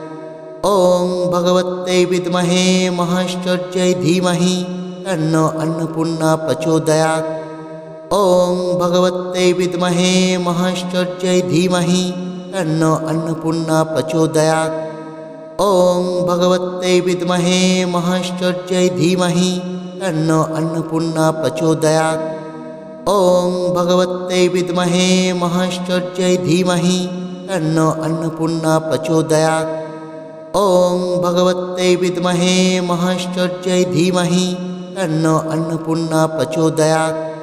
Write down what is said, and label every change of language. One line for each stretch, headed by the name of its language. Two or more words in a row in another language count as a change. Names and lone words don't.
Sanskrit: ওং ভগবতে বিদ্মহে মহাশ্চর্যৈ ধীমহি তন্নো অন্নপূর্ণা প্রচোদয়াৎ। ওং ভগবতে বিদ্মহে মহাশ্চর্যৈ ধীমহি তন্নো অন্নপূর্ণা প্রচোদয়াৎ। ওং ভগবতে বিদ্মহে মহাশ্চর্যৈ ধীমহি তন্নো অন্নপূর্ণা প্রচোদয়াৎ। ওং ভগবতে বিদ্মহে মহাশ্চর্যৈ ধীমহি तन्नो अन्नपूर्णा प्रचोदयात्। ॐ भगवत्यै विद्महे महाश्चर्यै धीमहि तन्नो अन्नपूर्णा प्रचोदयात्।